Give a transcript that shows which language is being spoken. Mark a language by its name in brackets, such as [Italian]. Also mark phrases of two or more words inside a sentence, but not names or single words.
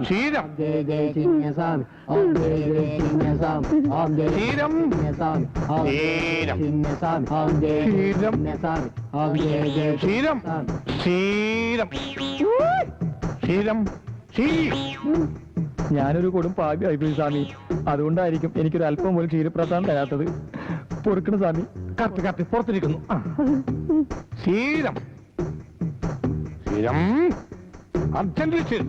[Malayalam] ക്ഷീരം [Hindi] ओम जय जय चिन्नसन, ओम जय जय चिन्नसन, ओम जय जय [Malayalam] ക്ഷീരം [Hindi] चिन्नसन, ओम जय जय चिन्नसन, ओम जय जय चिन्नसन, ओम जय जय [Malayalam] ക്ഷീരം ക്ഷീരം ക്ഷീരം ക്ഷീരം. ഞാനൊരു കൊടും പാപിയായിപ്പോയി സ്വാമി. അതുകൊണ്ടായിരിക്കും എനിക്കൊരു അല്പം പോലും ക്ഷീരപ്രസാദം തരാത്തത്. പൊറുക്കണം സ്വാമി. കത്തി കത്തി പുറത്തിരിക്കുന്നു. ക്ഷീരം ക്ഷീരം അർജന്റ് ക്ഷീരം.